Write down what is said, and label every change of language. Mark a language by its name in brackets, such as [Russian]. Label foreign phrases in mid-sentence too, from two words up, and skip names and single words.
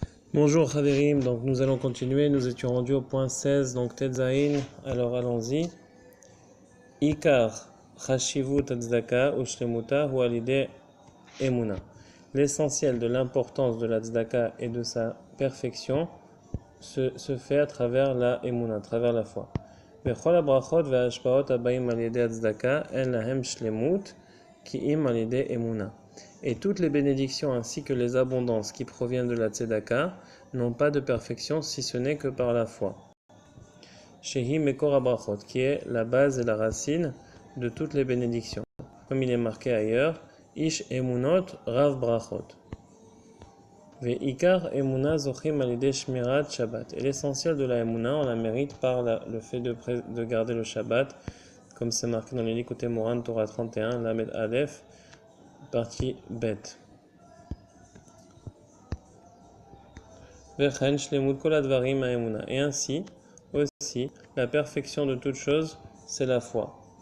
[French] Bonjour Chaverim, donc nous allons continuer, nous étions rendus au point 16, donc Tetzain, alors allons-y. [Hebrew] עיקר חשיבות צדקה ושלמותה הוא על ידי אמונה. [French] L'essentiel de l'importance de la tzedaka et de sa perfection se fait à travers la Emuna, à travers la foi. [Hebrew] וכל הברכות וההשפעות הבאים על ידי צדקה אין להם שלמות כי אם על ידי אמונה. [French] Et toutes les bénédictions ainsi que les abondances qui proviennent de la tzedaka n'ont pas de perfection si ce n'est que par la foi. [Hebrew] שהיא מקור הברכות, [French] qui est la base et la racine de toutes les bénédictions. Comme il est marqué ailleurs, [Hebrew] איש אמונות רב ברכות. ועיקר אמונה זוכים על ידי שמירת שבת. [French] Et l'essentiel de la Emuna, on la mérite par le fait de garder le Shabbat, comme c'est marqué dans les Likutei Moran, Torah 31, [Hebrew] למד אלף, [French] partie Bet. Et ainsi, aussi, la perfection de toute chose, c'est la foi.